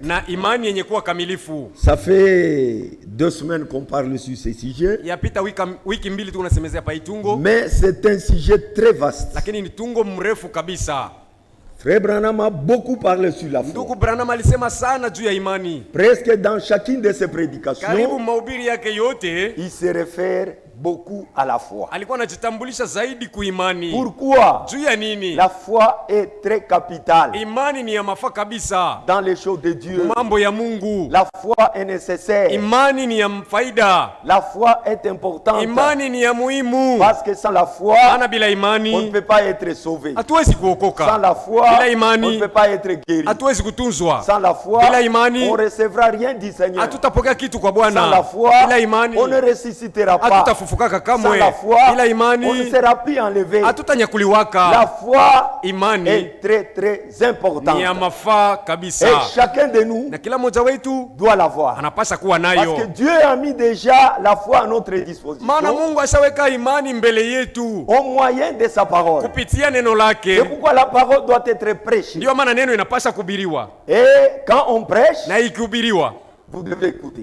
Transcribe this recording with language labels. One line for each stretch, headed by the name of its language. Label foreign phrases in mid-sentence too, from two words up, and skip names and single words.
French: Ça fait 2 semaines qu'on parle sur ce sujet, mais c'est un sujet très vaste. Frère Branham a beaucoup parlé sur la foi. Presque dans chacune de ses prédications, il se réfère beaucoup à la foi.
Swahili: Alikuwa anajitambulisha zaidi kuimani.
French: Pourquoi?
Swahili: Juu ya nini?
French: La foi est très capitale
Swahili: Imani ni ya mafaa kabisa.
French: dans les choses de Dieu.
Swahili: Mambo ya Mungu.
French: La foi est nécessaire.
Swahili: Imani ni ya faida.
French: La foi est importante.
Swahili: Imani ni ya muhimu.
French: Parce que sans la foi,
Swahili: Ana bila
French: on ne
Swahili: imani
French: peut pas être sauvé.
Swahili: hatuwezi
French: Sans
Swahili: kuokoka.
French: la foi,
Swahili: Bila imani,
French: on ne peut pas être guéri.
Swahili: hatuwezi kutunzwa.
French: Sans la foi,
Swahili: Bila imani,
French: on ne recevra rien du Seigneur.
Swahili: hatutapokea kitu kwa
French: Sans la
Swahili: Bwana.
French: foi,
Swahili: Bila imani,
French: on ne ressuscitera pas.
Swahili: hatutafufukaka
French: Sans
Swahili: kamwe.
French: la foi,
Swahili: Bila
French: on ne
Swahili: imani,
French: sera plus enlevé. La
Swahili: hatutanyakuliwaka.
French: foi
Swahili: Imani
French: est très très importante.
Swahili: ni ya mafaa
French: Et
Swahili: kabisa,
French: chacun de nous
Swahili: na kila mmoja wetu
French: doit l'avoir.
Swahili: anapasha kuwa
French: Parce que
Swahili: nayo,
French: Dieu a mis déjà la foi à notre disposition
Swahili: maana Mungu ashaweka imani mbele yetu
French: au moyen de sa parole.
Swahili: kupitia neno
French: C'est
Swahili: lake.
French: pourquoi la parole doit être prêchée.
Swahili: Ndiyo maana neno inapasha kubiriwa,
French: Et quand on prêche,
Swahili: na ikihubiriwa
French: vous devez écouter.